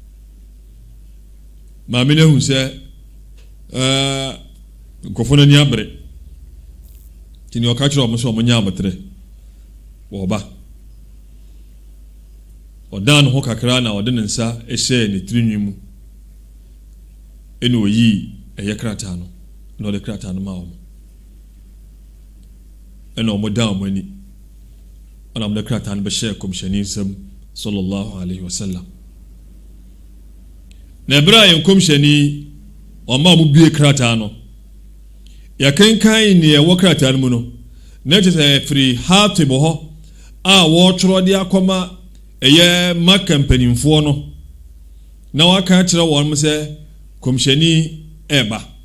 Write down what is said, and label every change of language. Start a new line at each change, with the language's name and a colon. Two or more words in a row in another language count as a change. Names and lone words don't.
Akan: maame no ahu sɛ nkɔfo no ani abere nti ne ɔka kyerɛ ɔmo sɛ ɔmo nyɛ abotere wɔba ɔdan ne ho kakra na ɔde ne nsa ɛhyɛ ne tirinwi mu ɛne ɔyii ɛyɛ krataa no na ɔde krataa no ma ɔmo ɛna ɔmo dan ɔmo ani ɛna ɔmo de krataa no bɛhyɛ kɔmhyɛni nsam
Arabic: صلى الله عليه وسلم
Akan: na ɛberɛ a yɛn kɔmhyɛni ɔma ɔmo bue krataa no yɛkenkan ne ɛwɔ krataa no mu no na ɛkyɛ sɛ ɛfiri Hatib hɔ a wɔtwerɛ de akɔma ɛyɛ Maka mpanimfoɔ no na waka kyerɛ wɔn mo sɛ kɔmhyɛni ɛba